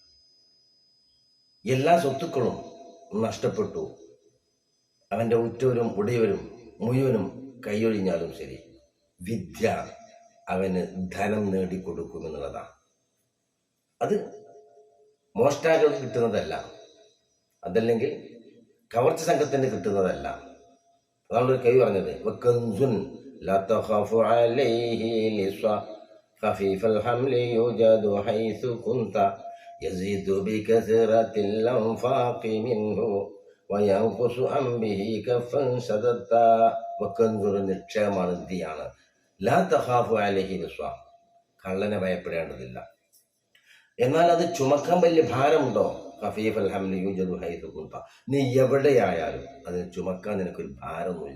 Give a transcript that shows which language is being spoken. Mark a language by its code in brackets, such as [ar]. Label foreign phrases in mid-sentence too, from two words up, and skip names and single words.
[ml] എല്ലാ സ്വത്തുക്കളും നഷ്ടപ്പെട്ടു, അവൻ്റെ ഉറ്റവരും ഉടയവരും മുഴുവനും കൈയൊഴിഞ്ഞാലും ശരി, വിദ്യ അവന് ധനം നേടിക്കൊടുക്കുമെന്നുള്ളതാണ്. അത് മോഷ്ടാക്കൾക്ക് കിട്ടുന്നതല്ല, അതല്ലെങ്കിൽ കവർച്ച സംഘത്തിന് കിട്ടുന്നതല്ല. അതാണ് ഒരു കവി പറഞ്ഞത്, [ar] വക്കൻസുൻ لا تخاف عليه لصا خفيف الحمل يوجد حيث كنت يزيد بكثرة الأنفاق منه وينقص عن به كفا شددت. [ml] വക്കൻസുർ നിക്ഷേപമാണ്, നിധിയാണ്. [ar] لا تخاف عليه لصا, കള്ളനെ ഭയപ്പെടേണ്ടതില്ല. [ml] എന്നാൽ അത് ചുമക്കാൻ വലിയ ഭാരമുണ്ടോ? [ar] خفيف الحمل يوجد حيث كنت, [ml] നീ എവിടെയായാലും അതിന് ചുമക്കാൻ നിനക്കൊരു ഭാരമൊന്നുമില്ല.